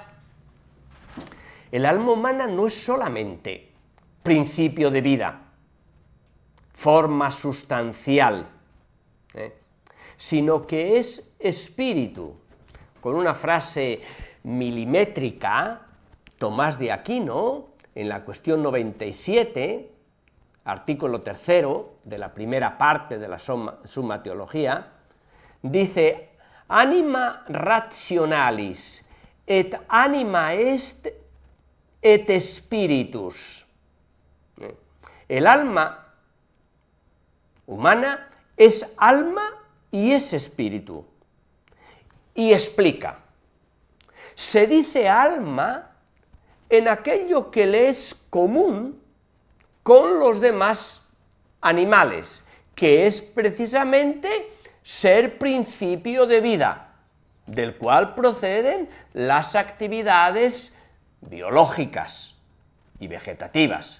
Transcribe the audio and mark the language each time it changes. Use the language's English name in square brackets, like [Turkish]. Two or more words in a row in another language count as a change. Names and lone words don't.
[Spanish] El alma humana no es solamente principio de vida, forma sustancial, sino que es espíritu. Con una frase milimétrica, Tomás de Aquino, en la cuestión 97, artículo 3 de la primera parte de la Summa Theologia, dice: [Latin] anima rationalis et anima est et spiritus. [Spanish] El alma humana es alma y es espíritu. Y explica: se dice alma en aquello que le es común con los demás animales, que es precisamente ser principio de vida, del cual proceden las actividades biológicas y vegetativas.